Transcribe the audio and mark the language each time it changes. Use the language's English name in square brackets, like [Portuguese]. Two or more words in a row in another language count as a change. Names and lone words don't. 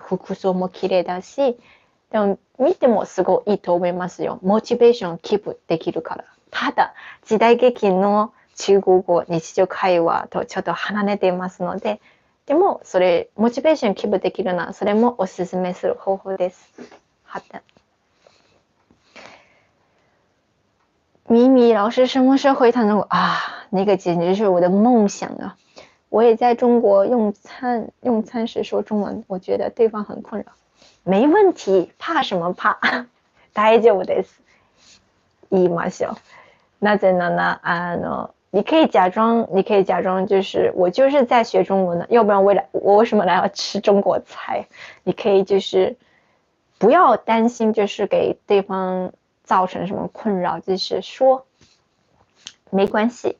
[Japanese] 服装も綺麗だし、でも見てもすごいいいと思いますよ。モチベーションキープできるから。ただ、時代劇の中国語、日常会話とちょっと離れていますので、でもそれ、モチベーションキープできるなら、それもおすすめする方法です。 [Chinese] 好的。米米老师什么时候回谈中国那个简直是我的梦想啊！我也在中国用餐时说中文，我觉得对方很困扰。没问题，怕什么怕？ [Japanese] 大丈夫です。言いましょう。 [Chinese] なぜなら你可以假装就是我就是在学中文的，要不然我为什么来要吃中国菜？你可以就是不要担心，就是给对方造成什么困扰，就是说没关系。